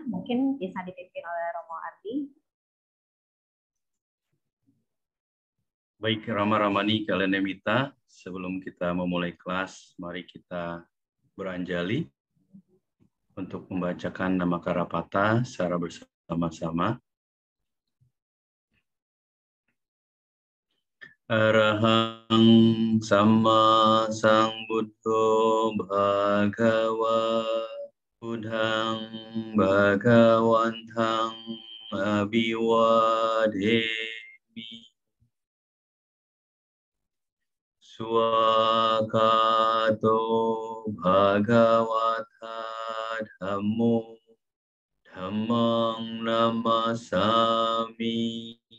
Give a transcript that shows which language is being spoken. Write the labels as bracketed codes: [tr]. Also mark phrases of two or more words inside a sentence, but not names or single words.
[id] Mungkin bisa dipimpin oleh Romo Ardi. Baik, Rama Ramani, kalian Nemita, sebelum kita memulai kelas, mari kita beranjali untuk membacakan nama Karapata secara bersama-sama. [pi] Arahang Samma Sambuddho Bhagava Buddhang Bhagawantang Abhiwademi Swakato Bhagavata Dhammo Dhammang Namasami